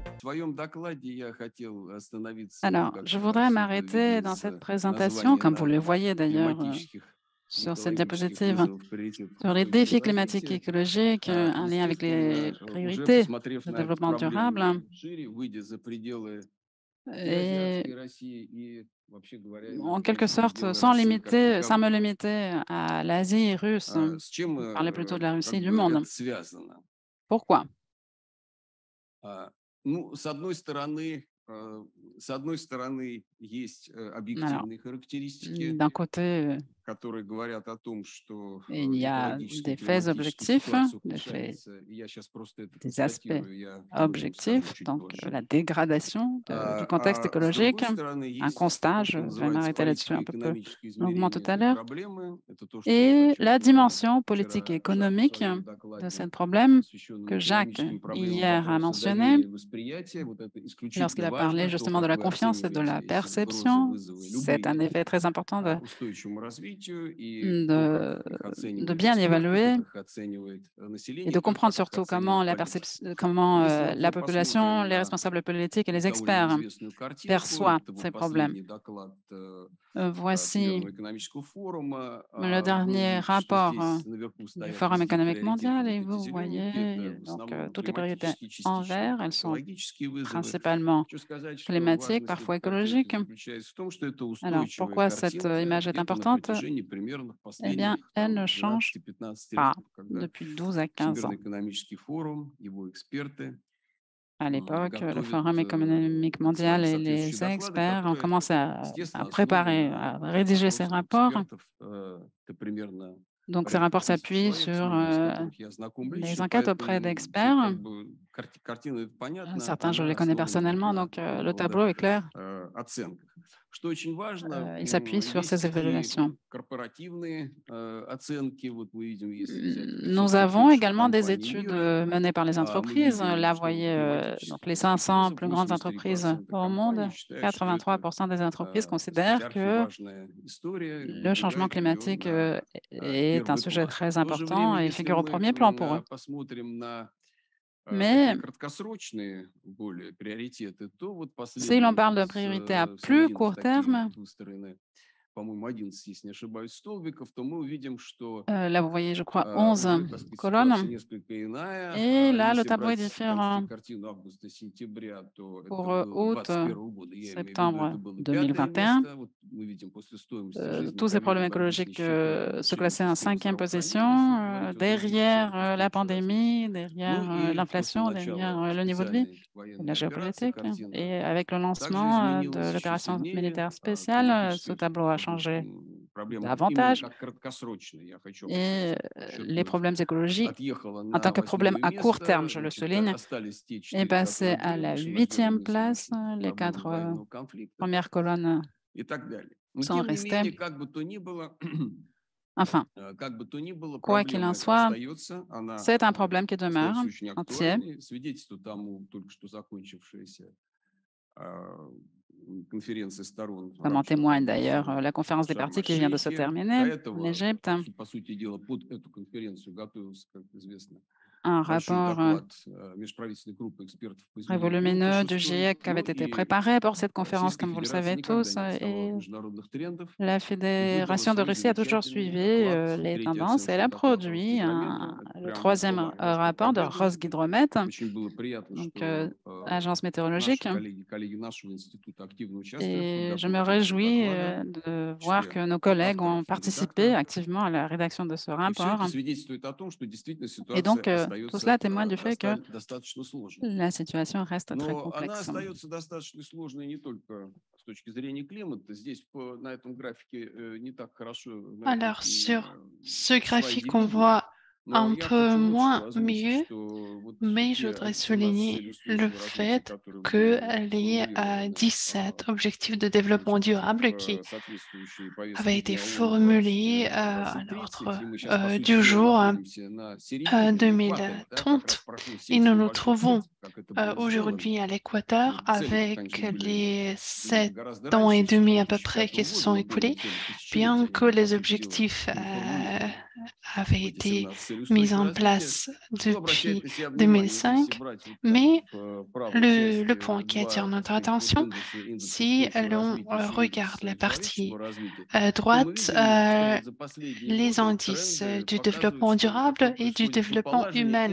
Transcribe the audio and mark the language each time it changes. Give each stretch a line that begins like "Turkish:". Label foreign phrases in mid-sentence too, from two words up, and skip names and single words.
French: Alors, je voudrais m'arrêter dans cette présentation, comme vous le voyez d'ailleurs sur cette diapositive, sur les défis climatiques et écologiques, un lien avec les priorités de développement durable. Et en quelque sorte, sans me limiter à l'Asie russe, parler plutôt de la Russie et du monde. Pourquoi?
Russian: Ну, с одной стороны, есть
French: Alors,
Russian: объективные характеристики,
French: d'un côté,
Russian: которые говорят о том, что
French: il y a
Russian: биологическая и
French: des faits
Russian: климатическая
French: objectifs,
Russian: ситуация
French: des faits,
Russian: ухудшается. И я сейчас просто это
French: des aspects
Russian: констатирую, я об этом скажу
French: objectifs,
Russian: чуть
French: donc
Russian: позже.
French: la dégradation du contexte
Russian: С
French: écologique,
Russian: другой стороны,
French: un
Russian: есть
French: constat,
Russian: то,
French: je
Russian: что
French: vais
Russian: называется
French: m'arrêter là-dessus un peu plus
Russian: политико-экономическое
French: longuement tout
Russian: измерение
French: à
Russian: этой
French: l'heure,
Russian: проблемы. Это то, что
French: et la
Russian: подчеркивал
French: dimension politique et
Russian: вчера Жак в
French: économique
Russian: своем
French: de ce
Russian: докладе,
French: problème
Russian: посвященном
French: que Jacques
Russian: экономическим проблемам
French: hier a
Russian: вопроса
French: mentionné
Russian: доверия и восприятия. Вот это
French: lorsqu'il
Russian: исключительно
French: a parlé
Russian: важно, то,
French: justement de
Russian: как
French: la
Russian: вы
French: confiance et de la
Russian: оцениваете эти угрозы,
French: perception.
Russian: вызовы
French: C'est un
Russian: любые
French: effet très important
Russian: устойчивому развитию и то, как
French: de,
Russian: их
French: de
Russian: оценивают
French: bien
Russian: эксперты,
French: évaluer
Russian: как их оценивает
French: et
Russian: население,
French: de
Russian: как
French: comprendre
Russian: их
French: surtout
Russian: оценивают
French: comment
Russian: политики.
French: comment
Russian: Если
French: la
Russian: мы
French: population,
Russian: посмотрим
French: les
Russian: на
French: responsables politiques et les
Russian: довольно
French: experts
Russian: известную картинку,
French: perçoivent
Russian: это вот
French: ces problèmes.
Russian: последний доклад
French: Voici
Russian: Всемирного экономического форума,
French: le
Russian: вы
French: dernier
Russian: увидите, что
French: rapport
Russian: здесь наверху
French: du
Russian: стоят
French: Forum
Russian: везде
French: économique
Russian: приоритеты,
French: mondial
Russian: вот
French: et
Russian: эти
French: vous
Russian: зелененькие, это
French: voyez
Russian: в
French: donc
Russian: основном
French: toutes les priorités
Russian: климатические,
French: en
Russian: частично
French: vert, elles sont
Russian: экологические вызовы.
French: principalement
Russian: Хочу сказать, что
French: climatiques,
Russian: важность
French: parfois
Russian: этой картинки
French: écologiques.
Russian: заключается в том, что это
French: Alors,
Russian: устойчивая
French: pourquoi cette
Russian: картинка
French: image est
Russian: где-то на
French: importante?
Russian: протяжении примерно
French: Eh bien,
Russian: последних
French: elle
Russian: там
French: ne change
Russian: 12-15
French: pas
Russian: лет, когда
French: depuis 12 à 15 ans.
Russian: Всемирный экономический форум, его эксперты
French: À l'époque, le
Russian: готовят
French: Forum économique mondial
Russian: свои
French: et
Russian: соответствующие
French: les
Russian: доклады,
French: experts ont
Russian: которые,
French: commencé à
Russian: естественно, основаны
French: préparer, à
Russian: на
French: rédiger ces
Russian: опросах
French: rapports.
Russian: экспертов. Это примерно
French: Donc, ces
Russian: порядка
French: rapports
Russian: 1000
French: s'appuient
Russian: человек, с
French: sur
Russian: многими из которых я знаком
French: les
Russian: лично,
French: enquêtes auprès
Russian: поэтому тут
French: d'experts.
Russian: как бы картина понятна,
French: Certains, je
Russian: она
French: les connais
Russian: основана вот
French: personnellement,
Russian: на
French: donc
Russian: такого
French: le
Russian: рода
French: tableau est clair.
Russian: оценках. Что очень важно,
French: Il s'appuie sur ces
Russian: есть и
French: évaluations.
Russian: корпоративные оценки. Вот мы видим, если взять 500
French: Nous avons
Russian: крупнейших
French: également des
Russian: компаний
French: études
Russian: мира,
French: menées par les
Russian: мы
French: entreprises.
Russian: видим,
French: Là, vous
Russian: что
French: voyez donc les
Russian: климатических
French: 500
Russian: вызовов
French: plus grandes entreprises
Russian: 83%
French: au monde.
Russian: компаний считают, что это
French: 83% des entreprises
Russian: сказать,
French: considèrent que
Russian: архиважная история,
French: le changement
Russian: выдвигает ее
French: climatique
Russian: на
French: est un
Russian: первый
French: sujet
Russian: план.
French: très
Russian: В то же время,
French: important et
Russian: если
French: figure au
Russian: мы
French: premier plan pour eux.
Russian: посмотрим на такие
French: Mais
Russian: краткосрочные более приоритеты, то вот
French: si l'on
Russian: последний
French: parle de
Russian: из
French: priorité à plus
Russian: современных
French: court
Russian: таких
French: terme,
Russian: выстроены, по-моему, 11, если не ошибаюсь, столбиков, то мы увидим, что
French: là, vous voyez, je crois, 11
Russian: уже, так сказать, ситуация
French: colonnes.
Russian: несколько иная.
French: Et là, le
Russian: Если
French: tableau est
Russian: брать
French: différent.
Russian: опять-таки картину августа-сентября, то это
French: Pour
Russian: было
French: août,
Russian: 21 года, я имею в виду,
French: septembre
Russian: это было 5-е
French: 2021,
Russian: место. Вот мы видим, после стоимости жизни,
French: tous ces
Russian: ковида,
French: problèmes
Russian: борьбы с
French: écologiques
Russian: нищетой,
French: se
Russian: улучшения
French: classaient en
Russian: системы
French: 5e
Russian: здравоохранения, если
French: position,
Russian: говорить о двигателях
French: derrière la
Russian: устойчивого развития.
French: pandémie,
Russian: Ну
French: derrière
Russian: и после
French: l'inflation, derrière
Russian: начала
French: le niveau de vie
Russian: специальной
French: et la
Russian: военной операции
French: géopolitique.
Russian: картина
French: Et avec le
Russian: также
French: lancement de
Russian: изменилась еще
French: l'opération
Russian: сильнее.
French: militaire spéciale, ce
Russian: Климатическая
French: tableau a changé
Russian: проблема именно
French: davantage.
Russian: как краткосрочная, я хочу об этом
French: Et les
Russian: подчеркнуть,
French: problèmes écologiques,
Russian: отъехала
French: en tant
Russian: на
French: que problème
Russian: 8-е
French: à court terme,
Russian: место.
French: je le
Russian: Значит,
French: souligne,
Russian: остались те
French: est
Russian: 4,
French: passé
Russian: которые
French: à
Russian: были
French: la
Russian: решены,
French: 8e
Russian: связанные с
French: place. Les
Russian: проблемой
French: 4
Russian: военного конфликта
French: premières colonnes
Russian: и так далее. Но
French: sont
Russian: тем не
French: restées.
Russian: менее, как бы то ни было,
French: Enfin, quoi qu'il
Russian: проблема
French: en
Russian: эта
French: soit,
Russian: остается, она
French: c'est un problème qui demeure
Russian: остается очень
French: entier.
Russian: актуальной. Свидетельство тому только что закончившаяся конференции сторон в
French: Comme en
Russian: рамках
French: témoigne d'ailleurs
Russian: Организации
French: la conférence des parties qui vient de se
Russian: Шарм-эль-Шейхе.
French: terminer
Russian: До
French: en
Russian: этого,
French: Égypte.
Russian: по сути дела, под эту конференцию готовился, как известно,
French: Un
Russian: большой
French: rapport
Russian: доклад межправительственной группы экспертов по
French: très
Russian: изменению климата
French: volumineux du
Russian: 6.
French: GIEC avait
Russian: Ну
French: été
Russian: и
French: préparé pour cette conférence,
Russian: Российская
French: comme vous le
Russian: Федерация
French: savez
Russian: никогда
French: tous,
Russian: не отставала
French: et
Russian: от международных трендов
French: la
Russian: и выдала
French: Fédération de
Russian: свой
French: Russie a toujours
Russian: замечательный
French: suivi
Russian: доклад,
French: les
Russian: третий
French: tendances et elle a
Russian: оценочный доклад
French: produit
Russian: Росгидромета. Это
French: le
Russian: преамбула
French: troisième
Russian: была немножко
French: rapport de
Russian: поглядна.
French: Rosgidromet,
Russian: Очень было приятно,
French: donc
Russian: что
French: agence
Russian: наши
French: météorologique.
Russian: коллеги нашего института активно участвуют в
French: Et je me
Russian: подготовке этого
French: réjouis
Russian: доклада,
French: de
Russian: в
French: voir
Russian: числе
French: que nos collègues ont
Russian: авторов и
French: participé
Russian: редакторов.
French: activement à la rédaction de ce
Russian: И все это
French: rapport.
Russian: свидетельствует о том, что действительно
French: Et
Russian: ситуация
French: donc, tout
Russian: остается
French: cela témoigne du fait que
Russian: достаточно сложной.
French: la situation reste très
Russian: Но она
French: complexe.
Russian: остается достаточно сложной не только с точки зрения климата. Здесь на этом графике не так хорошо
French: Alors, sur ce
Russian: слайде
French: graphique, on
Russian: видно.
French: voit
Russian: Но
French: un
Russian: я
French: peu
Russian: хочу вот
French: moins
Russian: что озвучить,
French: mieux,
Russian: что вот
French: mais je
Russian: те
French: voudrais
Russian: 17
French: souligner
Russian: целей
French: le
Russian: устойчивого развития,
French: fait
Russian: которые
French: que
Russian: были
French: les
Russian: сформулированы
French: 17 objectifs de développement durable qui
Russian: в соответствующей повестке
French: avaient été
Russian: дня ООН 20,
French: formulés à
Russian: 2030,
French: l'ordre
Russian: и мы сейчас, по сути
French: du
Russian: дела,
French: jour
Russian: находимся на середине или экваторе, да, как раз
French: 2030,
Russian: прошло
French: et
Russian: 7 с
French: nous nous
Russian: небольшим лет,
French: trouvons
Russian: как это было
French: aujourd'hui
Russian: сделано.
French: à l'équateur
Russian: Ну, цели-то,
French: avec
Russian: конечно, были
French: les
Russian: приняты
French: 7
Russian: гораздо
French: ans et
Russian: раньше, еще с
French: demi à peu près
Russian: 2005
French: qui se
Russian: года,
French: sont
Russian: но были
French: écoulés,
Russian: цели
French: bien
Russian: тысячелетия, они
French: que
Russian: были, по
French: les
Russian: сути дела,
French: objectifs
Russian: не формулированы.
French: avait été mise en place depuis 2005, mais le point qui attire notre attention, si l'on regarde la partie droite, les indices du développement durable et du développement humain.